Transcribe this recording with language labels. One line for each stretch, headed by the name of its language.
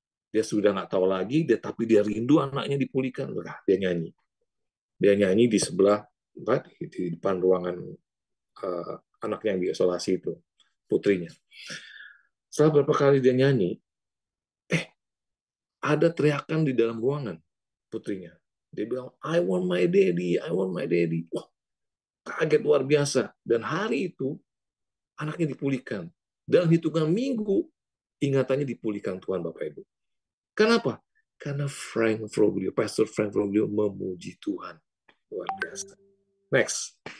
Indonesian: Dia sudah nggak tahu lagi, tapi dia rindu anaknya dipulihkan. Nah, dia nyanyi. Dia nyanyi di sebelah, di depan ruangan anaknya yang diisolasi itu. putrinya. Setelah beberapa kali dia nyanyi, ada teriakan di dalam ruangan putrinya.
English: Dia bilang, I want my daddy, I want my daddy.
Indonesian: Wah, kaget luar biasa. Dan hari itu, anaknya dipulihkan. Dalam hitungan minggu, ingatannya dipulihkan Tuhan, Bapak Ibu. Kenapa? Karena Pastor Frank Froglio memuji Tuhan. Luar biasa. Next.